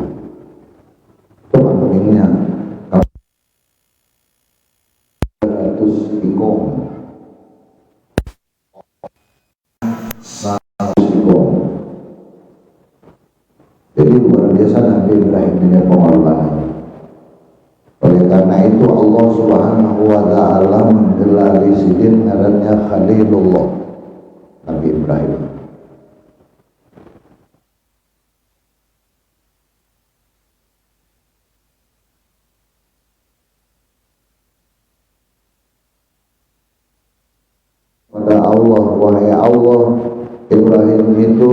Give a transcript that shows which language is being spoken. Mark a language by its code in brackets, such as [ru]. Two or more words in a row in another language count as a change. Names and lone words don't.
[bjn] Itu kambingnya 100 ikong, 100 ikong. [id] Jadi luar biasa Nabi Ibrahim dengan pengorbanan. Oleh karena itu Allah [ar] سبحانه وتعالى [id] menggelari [bjn] sidin ngarannya [id] Khalilullah, Nabi Ibrahim. Pada Allah, wahai Allah, Ibrahim itu